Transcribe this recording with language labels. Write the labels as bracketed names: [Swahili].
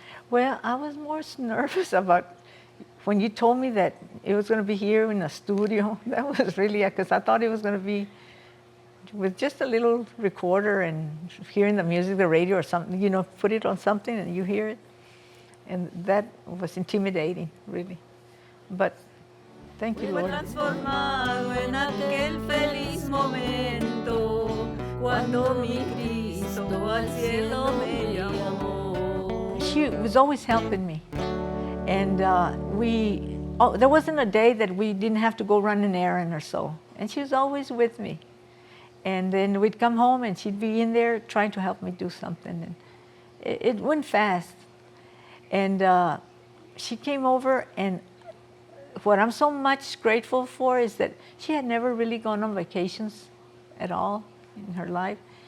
[English] Well, I was more nervous about when you told me that it was going to be here in a studio. That was really, because I thought it was going to be with just a little recorder and hearing the music, the radio or something, put it on something and you hear it. And that was intimidating, really. But thank you, Lord. [Spanish] Transformado en aquel feliz momento, cuando mi Cristo al cielo me llamó. [English] She was always helping me. And there wasn't a day that we didn't have to go run an errand or so. And she was always with me. And then we'd come home and she'd be in there trying to help me do something. And it went fast. And she came over, and what I'm so much grateful for is that she had never really gone on vacations at all in her life.